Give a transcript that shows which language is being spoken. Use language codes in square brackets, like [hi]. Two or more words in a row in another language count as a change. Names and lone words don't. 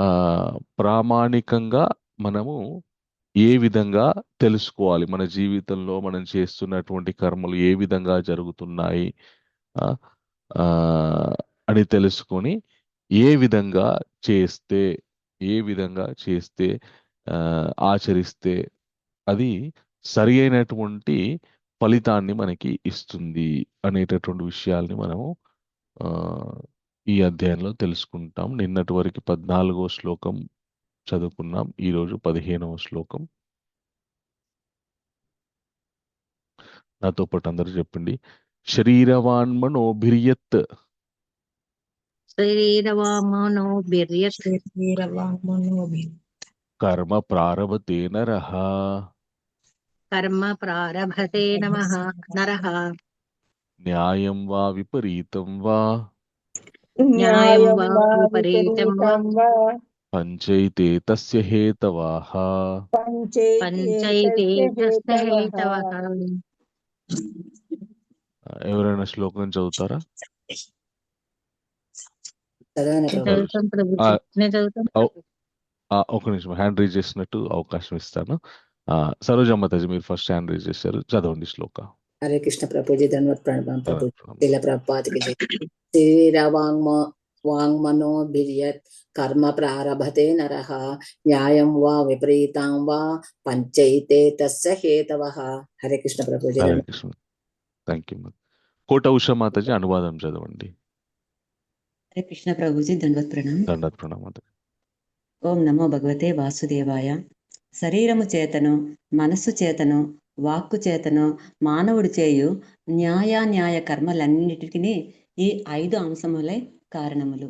[te] ప్రామాణికంగా మనము ఏ విధంగా తెలుసుకోవాలి, మన జీవితంలో మనం చేస్తున్నటువంటి కర్మలు ఏ విధంగా జరుగుతున్నాయి ఆ, ఆ, అని తెలుసుకొని ఏ విధంగా చేస్తే, ఏ విధంగా చేస్తే ఆ, ఆచరిస్తే అది సరి అయినటువంటి ఫలితాన్ని మనకి ఇస్తుంది అనేటటువంటి విషయాల్ని మనము ఆ, ఈ అధ్యాయంలో తెలుసుకుంటాం. నిన్నటి వరకు 14వ శ్లోకం చదువుకున్నాం, ఈరోజు 15వ శ్లోకం. నాతో పాటు అందరూ చెప్పండి. [sa] శరీరవాన్ మనోభిర్యత్ शरीरवाङ्मनोभिर्यत् कर्म प्रारभते नरः कर्म प्रारभते नरः न्यायं वा विपरीतं वा न्यायं न्यायं वा वा विपरीतं वा विपरीतं वा पञ्चैते तस्य हेतवाः। पञ्चैते पञ्चैते तस्य तस्य हेतवः। हेतवः। [te] ఎవరైనా శ్లోకం చదువుతారా? చదవని నేను ప్రభు. చదువుతాను ప్రభుజీ. ఆ, నేను చదువుతాను ఓ, ప్రభు. ఒక నిమిషం [en] hand raise [te] చేసినట్టు అవకాశం ఇస్తాను. సరోజ మాతాజీ మీరు [en] first hand raise [te] చేశారు, చదవండి శ్లోక. హరే కృష్ణ ప్రభుజీ, ధన్యవాద ప్రణామం ప్రభు. ప్రణామం. శీల ప్రభుపాదికి జై. [sa] శరీరవాङ्मनोभिर्यत् कर्म प्रारभते नरः न्यायं वा विपरीतं वा पञ्चैते तस्य हेतवः. [te] హరే కృష్ణ ప్రభుజీ. హరే కృష్ణ. [en] thank you. [te] కోట ఉషా మాతాజీ అనువాదం చదవండి. హరే కృష్ణ ప్రభుజీ, దండవత్ ప్రణామం. దండత్ ప్రణామం మాతాజీ. [sa] ఓం నమో భగవతే వాసుదేవాయ. [te] శరీరము చేతను, మనస్సు చేతను, వాక్కు చేతను మానవుడు చేయు న్యాయ కర్మలన్నిటికీ ఈ 5 అంశములే కారణములు.